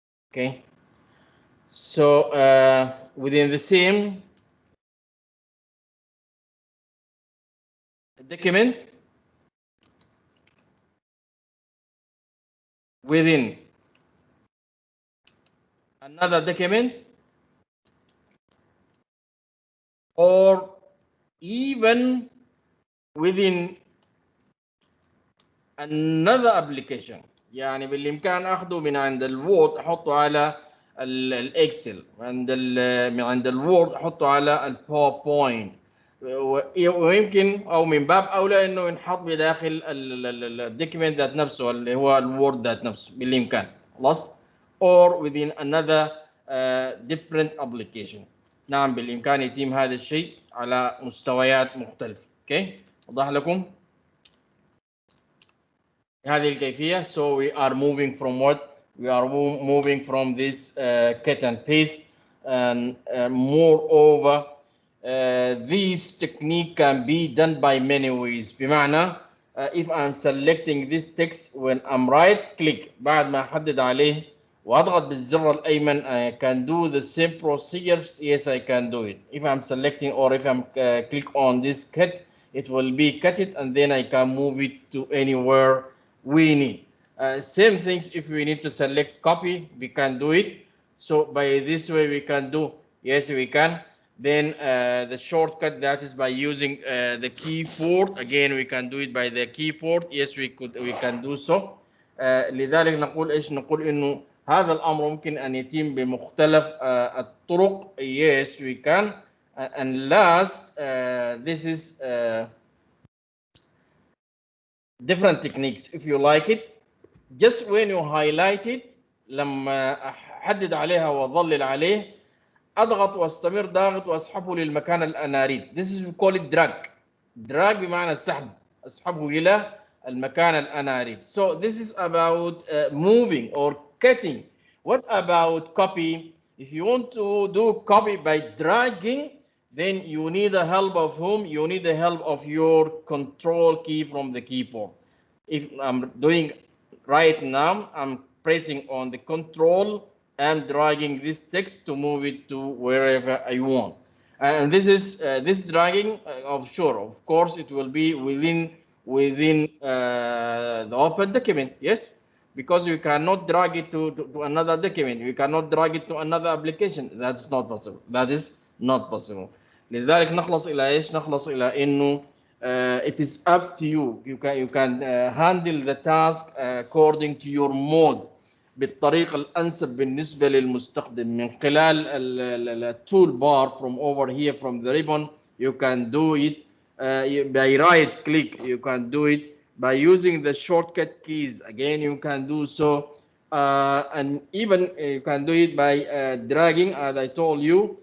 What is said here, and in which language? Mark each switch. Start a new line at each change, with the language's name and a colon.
English: Okay, so within the same document, within another document, or even within another application.
Arabic: يعني بالامكان اخذه من عند الوورد احطه على الاكسل، من عند الوورد احطه على الباوربوينت، ويمكن او من باب اولى انه ينحط بداخل الدوكيمنت ذات نفسه اللي هو الوورد ذات نفسه بالامكان. خلاص،
English: or within another different application.
Arabic: نعم بالامكان يتم هذا الشيء على مستويات مختلفه. اوكي، وضح لكم هذه الكيفية.
English: So we are moving from what? We are moving from this cut and paste, and moreover this technique can be done by many ways.
Arabic: بمعنى
English: if I'm selecting this text, when I'm right click
Arabic: بعد ما أحدد عليه وأضغط بالزر الأيمن,
English: I can do the same procedures. Yes, I can do it. If I'm selecting or if I'm click on this cut, it will be cut it, and then I can move it to anywhere we need. Same things if we need to select copy, we can do it. So by this way we can do, yes we can. Then the shortcut, that is by using the keyboard. Again we can do it by the keyboard. Yes we can do so.
Arabic: لذلك نقول ايش؟ نقول انه هذا الامر ممكن ان يتم بمختلف الطرق.
English: Yes we can. And last this is different techniques if you like it. Just when you highlight it,
Arabic: لما احدد عليها واظلل عليه اضغط واستمر ضاغط واسحبه للمكان انا اريد.
English: This is we call it drag.
Arabic: drag بمعنى السحب، اسحبه الى المكان انا اريد.
English: So this is about moving or cutting. What about copy? If you want to do copy by dragging, then you need the help of whom? You need the help of your control key from the keyboard. If I'm doing right now, I'm pressing on the control and dragging this text to move it to wherever I want. And this is this dragging of course it will be within the open document. Yes, because you cannot drag it to another document, you cannot drag it to another application. That's not possible. That is not possible.
Arabic: لذلك نخلص الى ايش؟ نخلص الى انه
English: it is up to you. You can handle the task according to your mode
Arabic: بالطريقة الأنسب بالنسبة للمستخدم من خلال التول بار
English: from over here from the ribbon. You can do it by right click. You can do it by using the shortcut keys. Again, you can do so, and even you can do it by dragging, as I told you.